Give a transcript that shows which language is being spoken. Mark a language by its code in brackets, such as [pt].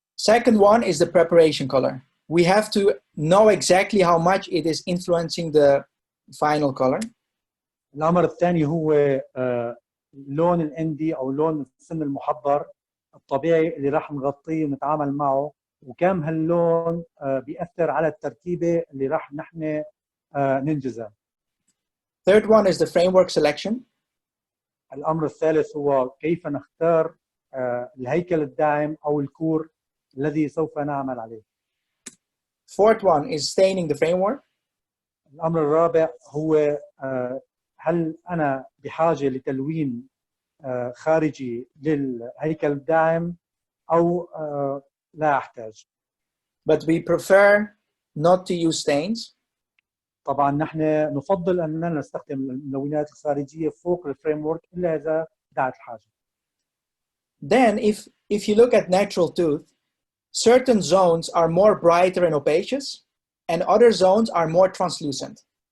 [en] Second one is the preparation color. We have to know exactly how much it is influencing the final color. [ar] الأمر الثاني هو لون الاندي أو لون السن المحضر الطبيعي اللي راح نغطيه ونتعامل معه، وكم هاللون بيأثر على التركيبة اللي راح نحن ننجزها. [en] Third one is the framework selection. [ar] الأمر الثالث هو كيف نختار الهيكل الداعم أو الكور الذي سوف نعمل عليه. [en] Fourth one is staining the framework. [ar] الأمر الرابع هو هل أنا بحاجة لتلوين خارجي للهيكل الداعم أو لا أحتاج. [en] But we prefer not to use stains. [ar] طبعا نحن نفضل أننا نستخدم الملونات الخارجية فوق الفريمورك إلا إذا دعت الحاجة. [en] Then if you look at natural tooth, certain zones are more brighter and opacious and other zones are more translucent.